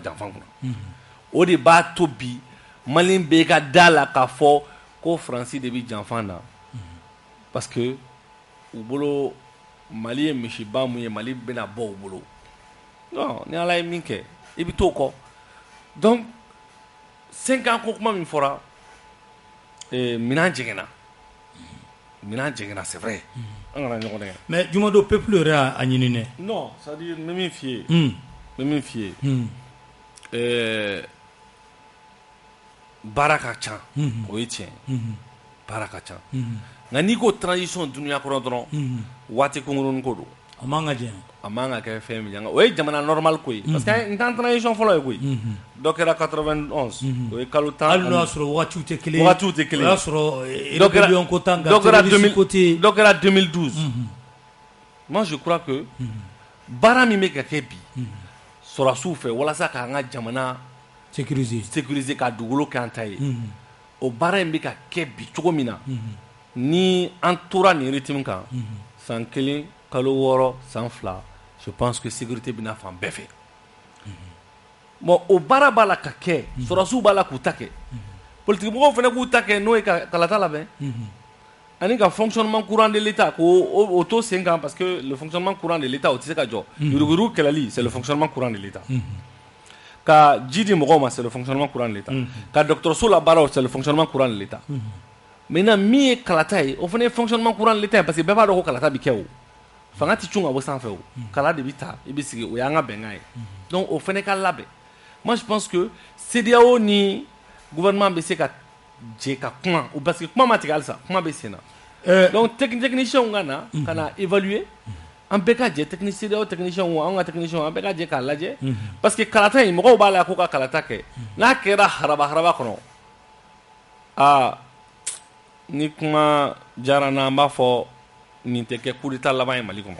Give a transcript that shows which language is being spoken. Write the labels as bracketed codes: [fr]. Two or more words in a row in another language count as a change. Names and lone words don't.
[bm] janfan kɔnɔ o de b'a to bi Malien bɛɛ ka da la k'a fɔ ko Faransi de bɛ janfan na [fr] parce que [bm] u bolo Mali ye misiba mun ye Mali bɛna bɔ u bolo non ni Ala ye min kɛ i bɛ t'o kɔ donc 5 ans ko kuma min fɔra minɛn jɛngɛnna [fr] c'est vrai [bm] an kana ɲɔgɔn dɛgɛ mais Jumado peuple yɛrɛ y'a ɲini dɛ [fr] non c'est à dire [bm] n bɛ min f'i ye baara ka ca o ye tiɲɛ baara ka ca nka n'i ko transition dunuya kɔnɔ dɔrɔn waati kunkurunin ko don a man ka jɛn a man ka kɛ fɛn min ye o ye jamana normal ko ye [fr] parce que [bm] n t'an transition fɔlɔ ye koyi dɔ kɛra 91 o ye kalo 10 hali n'o y'a sɔrɔ wagatiw tɛ kelen o y'a sɔrɔ rébellion ko t'an kan terroriste ko tɛ dɔ kɛra 2012 [fr] moi je crois que [bm] baara min bɛ ka kɛ bi sɔrɔdasiw fɛ walasa k'an ka jamana sécuriser ka dugukolo kɛ an ta ye o baara in bɛ ka kɛ bi cogo min na ni an tora nin rythme kan san 1 kalo 6 san 2 [fr] je pense que [bm] sécurité bɛna fan bɛɛ fɛ bon o baara b'a la ka kɛ sɔrɔdasiw b'a la k'u ta kɛ politique mɔgɔw fana k'u ta kɛ n'o ye ka kalata labɛn ani ka [fr] fonctionnement courant de l'État [bm] ko o to sen kan [fr] parce que le fonctionnement courant de l'État [bm] o tɛ se ka jɔ yuruguyurugu kɛlɛli [fr] c'est le fonctionnement courant de l'État [bm] ka ji di mɔgɔw ma [fr] c'est le fonctionnement courant de l'État [bm] ka dɔgɔtɔrɔso la baaraw [fr] c'est le fonctionnement courant de l'État [bm] maintenant min ye kalata ye o fana ye [fr] fonctionnement courant de l'État parce que [bm] bɛɛ b'a dɔn ko kalata bɛ kɛ o fanga tɛ cun ka bɔ sanfɛ o kala de bɛ ta i bɛ sigi o y'an ka bɛnkan ye donc o fana ka labɛn [fr] Moi, je pense que [bm] CEDEAO ni gouvernement bɛ se ka jɛ ka kuma [fr] parce que [bm] kuma ma tigɛ halisa kuma bɛ sen na donc techniciens ka na évaluer an bɛɛ ka jɛ CEDEAO techniciens an ka techniciens an bɛɛ ka jɛ k'a lajɛ [fr] parce que [bm] kalata in mɔgɔw b'a la k'u ka kalata kɛ n'a kɛra haraba kɔnɔ ni kuma diyara n na an b'a fɔ nin tɛ kɛ [fr] coup d'état [bm] laban ye Mali kɔnɔ.